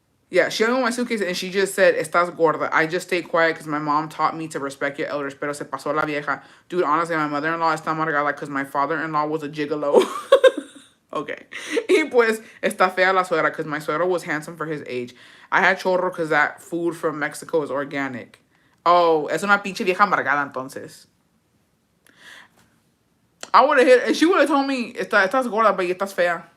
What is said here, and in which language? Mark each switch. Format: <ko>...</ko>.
<en>Yeah, she opened my suitcase and she just said,</en> <es>"Estás gorda."</es> <en>I just stayed quiet because my mom taught me to respect your elders,</en> <es>pero se pasó la vieja.</es> <en>Dude, honestly, my mother-in-law</en> <es>está amargada</es> <en>because my father-in-law was a gigolo. Okay.</en> <es>Y pues, está fea la suegra</es> <en>because my suegro was handsome for his age. I had chorro because that food from Mexico is organic.</en> <es>Oh, es una pinche vieja amargada entonces.</es> <en>I would have hit, and she would have told me,</en> <es>estás gorda, pero estás fea.</es>